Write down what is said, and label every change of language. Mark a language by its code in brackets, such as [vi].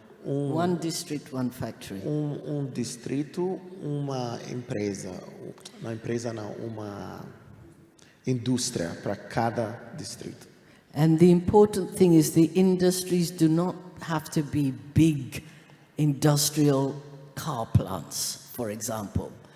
[en] One District, One Factory. [pt] Distrito, uma empresa, uma indústria para cada distrito. [en] And the important thing is the industries do not have to be big industrial car plants, for example.